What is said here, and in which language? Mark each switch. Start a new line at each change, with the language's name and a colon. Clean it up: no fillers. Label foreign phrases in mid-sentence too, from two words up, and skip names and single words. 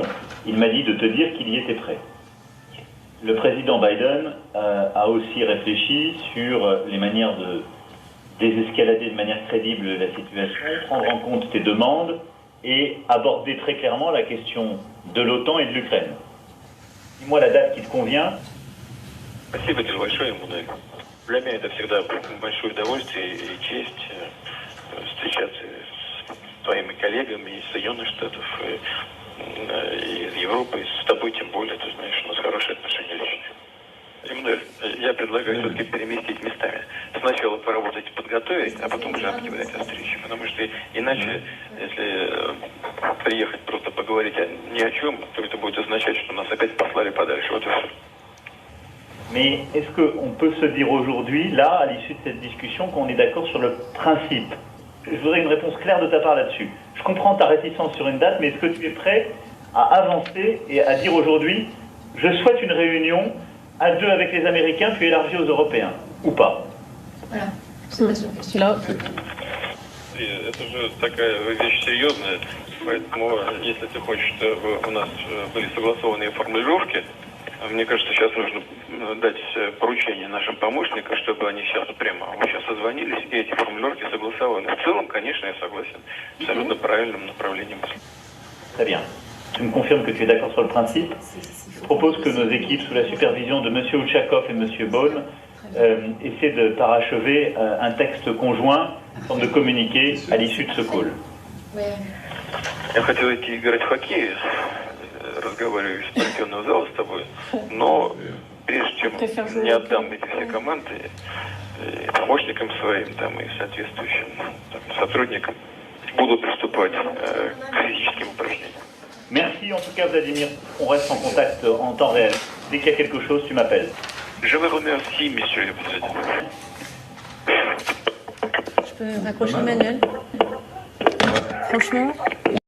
French: Il m'a dit de te dire qu'il y était prêt. Le président Biden a aussi réfléchi sur les manières de désescalader de manière crédible la situation, prendre en compte tes demandes et aborder très clairement la question de l'OTAN et de l'Ukraine. Dis-moi la date qui te convient.
Russian: Спасибо тебе большое, Эммануэль. Для меня это всегда большое удовольствие и честь встречаться с твоими коллегами из Соединенных Штатов, из Европы, с тобой тем более, ты знаешь, у нас хорошие отношения личные. Эммануэль, я предлагаю все-таки переместить местами. Сначала поработать и подготовить, а потом уже объявлять о встрече. Потому что иначе, если приехать просто поговорить ни о чем, то это будет означать, что нас опять послали подальше. Вот и все.
French: Mais est-ce qu'on peut se dire aujourd'hui, là, à l'issue de cette discussion, qu'on est d'accord sur le principe? Je voudrais une réponse claire de ta part là-dessus. Je comprends ta réticence sur une date, mais est-ce que tu es prêt à avancer et à dire aujourd'hui, je souhaite une réunion à deux avec les Américains, puis élargie aux Européens, ou pas? Voilà, c'est ma question. Là.
Russian: Это же такая вещь серьезная, поэтому если ты хочешь, чтобы у нас были согласованные формулировки, мне кажется, сейчас нужно дать поручение нашим помощникам, чтобы они сейчас прямо сейчас созвонились и эти формулировки согласовали. В целом, конечно, я согласен. Абсолютно правильным направлением.
French: Très bien. Tu me confirmes que tu es d'accord sur le principe. Je propose que nos équipes, sous la supervision de M. Ouchakov et M. Beaune, essaient de parachever un texte conjoint, en forme de communiqué, à l'issue de ce call.
Russian: Я хотел идти играть в хоккей, разговариваю с партийного зала с тобой, но прежде чем не отдам эти все команды и помощникам своим там, и соответствующим сотрудникам, буду приступать к физическим упражнениям.
French: Merci en tout cas Vladimir, on reste en contact en temps réel. Dès qu'il y a quelque chose, tu m'appelles. Je vous remercie, monsieur le président. Je peux raccrocher Manuel. Franchement,